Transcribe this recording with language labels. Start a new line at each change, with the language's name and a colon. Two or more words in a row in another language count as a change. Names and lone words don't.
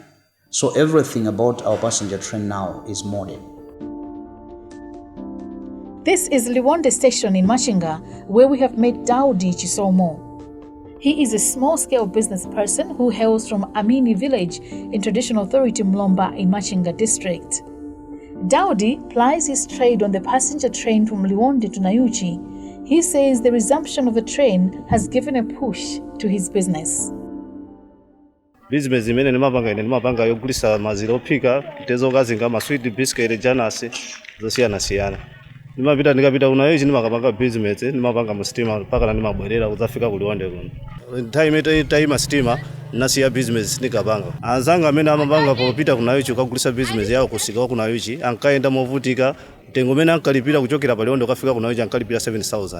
English: So everything about our passenger train now is modern. This is Liwonde Station in Machinga, where we have met Daudi Chisomo. He is a small-scale business person who hails from Amini village in Traditional Authority Mlomba in Machinga district. Daudi plies his trade on the passenger train from Liwonde to Nayuchi. He says the resumption of the train has given a push to his business.
Nyanja: Business imene nimapanga yogulisa mazira ophika tezokazinga masweet biscuit janasi zosiyana-siyana. Ndikapita kunayo ndimakapanga business nimapanga mu steamer mpaka ndimabwerera kudzafika ku Liwonde kuno. Time steamer nasiya business nikapanga. Anzanga amene amapanga popita kunayo kugulisa business yawo kusika kunayo ankaenda movutika mtengo umene ankalipira kuchokera pa Liwonde kufika kunayo ankalipira 7,000.